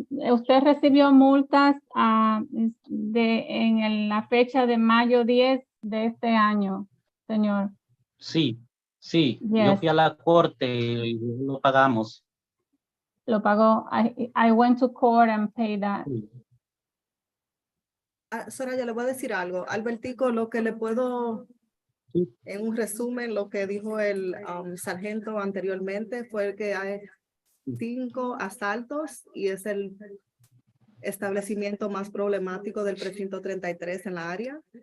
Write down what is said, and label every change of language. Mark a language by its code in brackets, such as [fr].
[es] Usted recibió multas en la fecha de mayo 10 de este año, señor. Sí, sí, yo [en] Yes. [es] fui a la corte y lo pagamos. Lo pagó. [en] I went to court and paid that. [es] Soraya, le voy a decir algo. Albertico, lo que le puedo, en un resumen, lo que dijo el sargento anteriormente fue que hay 5 asaltos y es el establecimiento más problemático del precinto 33 en la área.